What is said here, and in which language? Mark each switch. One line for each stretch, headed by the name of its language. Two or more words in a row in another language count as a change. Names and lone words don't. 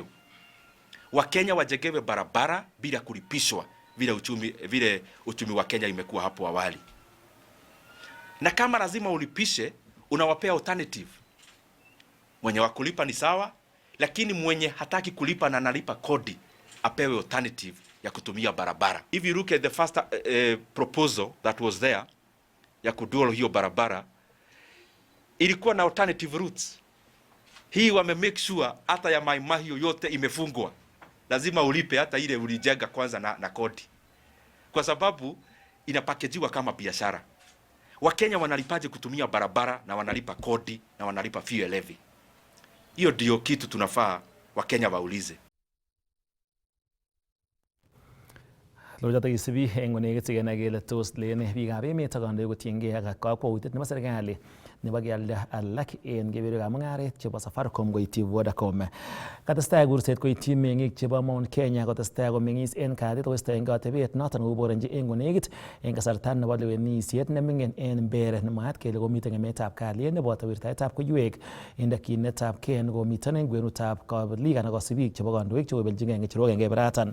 Swahili: Wakenya wajengewe barabara bila kulipishwa vile uchumi wa Kenya imekuwa hapo awali. Na kama lazima ulipishe, unawapea alternative. Mwenye wa kulipa ni sawa, lakini mwenye hataki kulipa na analipa kodi apewe alternative ya kutumia barabara.
English: If you look at the first proposal that was there
Swahili: ya kudual hiyo barabara, ilikuwa na
English: alternative routes.
Swahili: Hii wame
English: make sure
Swahili: hata ya Mai Mahiu yote imefungwa. Lazima ulipe hata ile ulijenga kwanza na kodi, kwa sababu inapakejiwa kama biashara. Wakenya wanalipaje kutumia barabara na wanalipa kodi na wanalipa fuel levy? Hiyo ndio kitu tunafaa Wakenya waulize.
Kalenjin: Lojata isibi eng negit sigena gele tos lene biikab emet ak kandoik kotiengei ak kakwautiet nebo serikali nebo kealda alak en kebeberwekab mung'aret chebo Safaricom koityi Vodacom. Katestai kurset koityi meng'ik chebo Mount Kenya kotestai komeng'is en katit koistoengei atebet noton koborenji en konekit en kasarta nebo lewenisiet neming'in en Mbeere, nemwaat kele komiten ng'emetab kalyet neboto wirtaetab koiwek en dakyinetab ken komiten en kwenutab kabelik anan kosibik chebo kandoik chekobeljingei ng'echerok en keberatan.